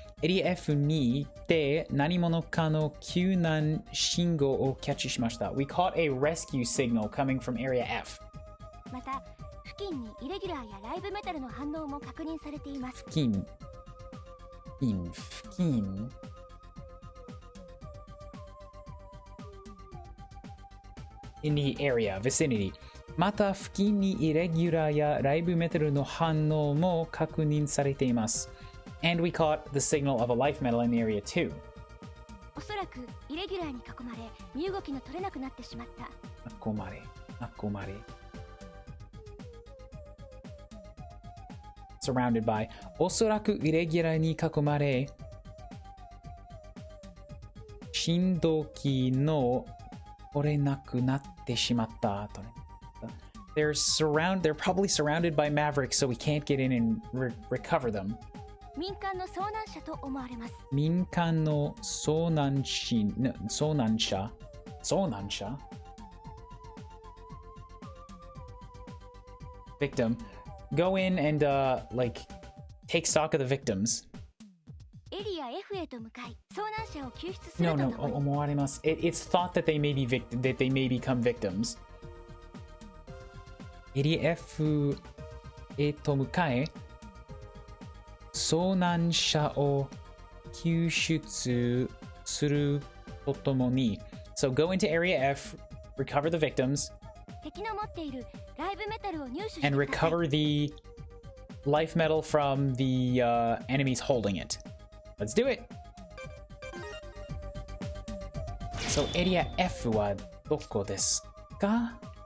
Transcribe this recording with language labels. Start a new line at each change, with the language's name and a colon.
Japanese: エリア F2 で何者かの救難信号をキャッチしました.
English: We caught a rescue signal coming from Area F.
Japanese: また、付近にイレギュラーやライブメタルの反応も確認されています。付近
English: in the area, vicinity.
Japanese: また付近にイレギュラーやライブメタルの反応も確認されています。
English: And we caught the signal of a life metal in the area too.
Japanese: おそらくイレギュラーに囲まれ、身動きの取れなくなってしまった。囲まれ。
English: Surrounded by.
Japanese: おそらくイレギュラーに囲まれ、振動機の取れなくなってしまった。
English: They're probably surrounded by Mavericks, so we can't get in and recover them.
Japanese: 民間の遭難者と思われます。民間の遭難者
English: Victim. Go in and like take stock of the victims.
Japanese: エリア F へと向かい、遭難者を救出するとともに。
English: No,
Japanese: 思われます。
English: It's thought that they may become victims.
Japanese: エリア F へと向かえ、遭難者を救出するとともに。
English: So go into Area F, recover the victims,
Japanese: 敵の持っているライブメタルを入手して
English: and
Japanese: ください。
English: recover the life metal from the enemies holding it. Let's do it! So
Japanese: Area F はどこですか?